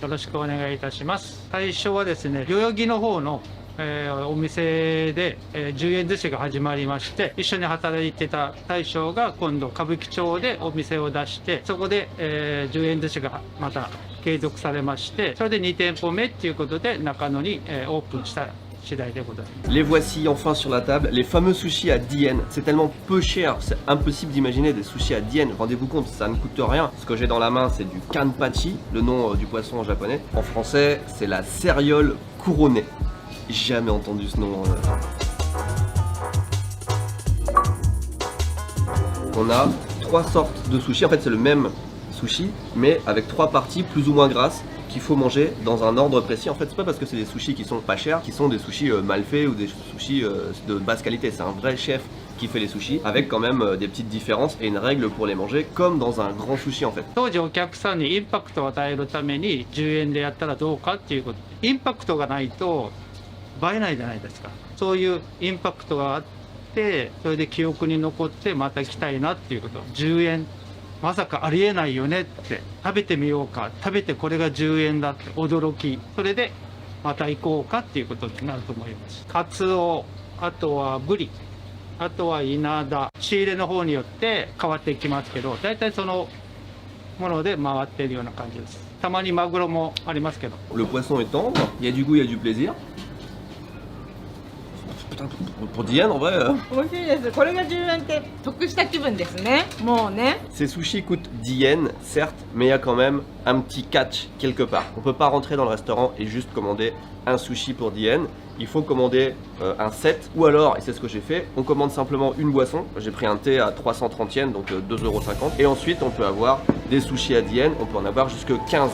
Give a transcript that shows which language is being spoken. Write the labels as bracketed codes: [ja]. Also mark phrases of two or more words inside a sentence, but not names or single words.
[ja] よろしくお願いいたします。最初はですね、代々木の方のお店で10円寿司が始まりまして、一緒に働いてた大将が今度歌舞伎町でお店を出して、そこで10円寿司がまた継続されまして、それで2店舗目っていうことで中野にオープンした次第でございます。 [fr] Les voici enfin sur la table, les fameux sushis à 10 yens. C'est tellement peu cher, c'est impossible d'imaginer des sushis à 10 yens. Rendez-vous compte, ça ne coûte rien. Ce que j'ai dans la main, c'est du kanpachi, le nom du poisson en japonais. En français, c'est la céréole couronnée. Jamais entendu ce nom. On a trois sortes de sushis. En fait, c'est le même sushi, mais avec trois parties plus ou moins grasses qu'il faut manger dans un ordre précis. En fait, c'est pas parce que c'est des sushis qui sont pas chers, qui sont des sushis mal faits ou des sushis de basse qualité. C'est un vrai chef qui fait les sushis avec quand même des petites différences et une règle pour les manger comme dans un grand sushi en fait. [ja] 当時お客さんにインパクトを与えるために10円でやったらどうかっていうこと。インパクトがないと映えないじゃないですか。そういうインパクトがあって、それで記憶に残ってまた来たいなっていうこと。10円まさかありえないよねって、食べてみようか、食べてこれが10円だって驚き、それでまた行こうかっていうことになると思います。カツオ、あとはブリ、あとはイナダ、仕入れの方によって変わっていきますけど、大体そのもので回っているような感じです。たまにマグロもありますけど。 [fr] Le poisson est tendre, il y a du goût, il y a du plaisir. putain, pour 10 yens en vrai. [ja] 美味しいです。これが10円って得した気分ですね。もうね。 [fr] Ces sushis coûtent 10 yens, certes, mais il y a quand même un petit catch quelque part. On peut pas rentrer dans le restaurant et juste commander un sushi pour 10 yens. Il faut commander un set, ou alors, et c'est ce que j'ai fait, on commande simplement une boisson. J'ai pris un thé à 330 yens, donc 2,50 €. Et ensuite, on peut avoir des sushis à 10 yens, on peut en avoir jusque 15.